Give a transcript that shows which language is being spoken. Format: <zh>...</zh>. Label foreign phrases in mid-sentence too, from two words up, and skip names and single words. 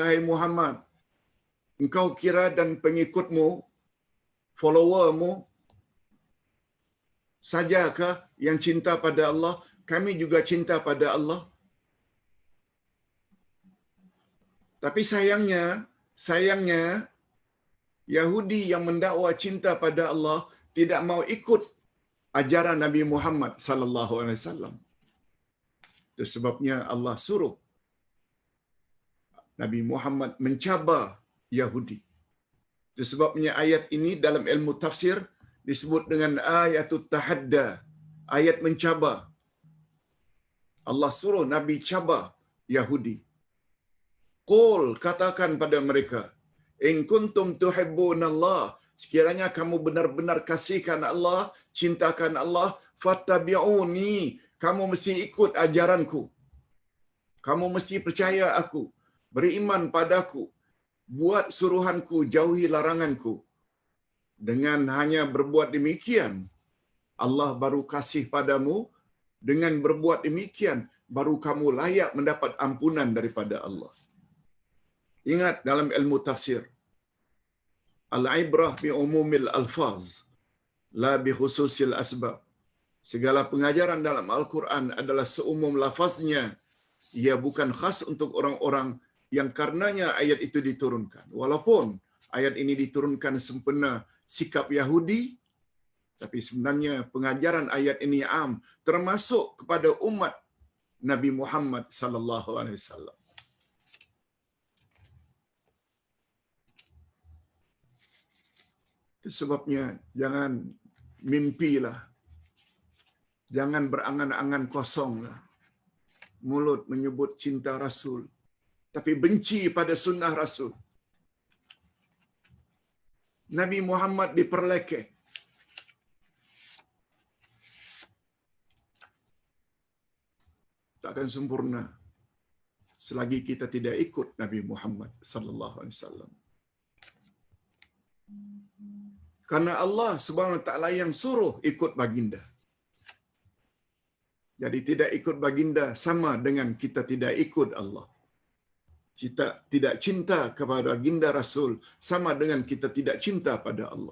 <ms>Hai Muhammad, engkau kira dan pengikutmu, followermu sajakah yang cinta pada Allah? Kami juga cinta pada Allah. Tapi sayangnya Yahudi yang mendakwa cinta pada Allah tidak mau ikut ajaran Nabi Muhammad</ms> <ar>صلى الله عليه وسلم.</ar> <ms>Itu sebabnya Allah suruh Nabi Muhammad mencabar Yahudi. Itu sebabnya ayat ini dalam ilmu tafsir disebut dengan</ms> <ar>آية التحدي,</ar> <ms>ayat mencabar. Allah suruh Nabi cabar Yahudi. Qul, katakan pada mereka,</ms> <ar>إن كنتم تحبون الله,</ar> <ms>sekiranya kamu benar-benar kasihkan Allah, cintakan Allah, fattabi'uni, kamu mesti ikut ajaranku. Kamu mesti percaya aku, beriman padaku, buat suruhanku, jauhi laranganku. Dengan hanya berbuat demikian, Allah baru kasih padamu. Dengan berbuat demikian, baru kamu layak mendapat ampunan daripada Allah. Ingat dalam ilmu tafsir,</ms> <ar>العبرة بعموم الألفاظ لا بخصوص الأسباب.</ar> <ms>Segala pengajaran dalam Al-Quran adalah seumum lafaznya. Ia bukan khas untuk orang-orang yang karenanya ayat itu diturunkan. Walaupun ayat ini diturunkan sempena sikap Yahudi, tapi sebenarnya pengajaran ayat ini am, termasuk kepada umat Nabi Muhammad</ms> <ar>صلى الله عليه وسلم.</ar> <ms>Itu sebabnya jangan mimpilah. Jangan berangan-angan kosonglah. Mulut menyebut cinta Rasul, tapi benci pada sunnah Rasul. Nabi Muhammad diperlekeh. Takkan sempurna selagi kita tidak ikut Nabi Muhammad</ms> <ar>صلى الله عليه وسلم.</ar> <ms>Karena Allah</ms> <ar>سبحانه وتعالى</ar> <ms>yang suruh ikut baginda. Jadi tidak ikut baginda sama dengan kita tidak ikut Allah. Kita tidak cinta kepada baginda Rasul sama dengan kita tidak cinta pada Allah.</ms>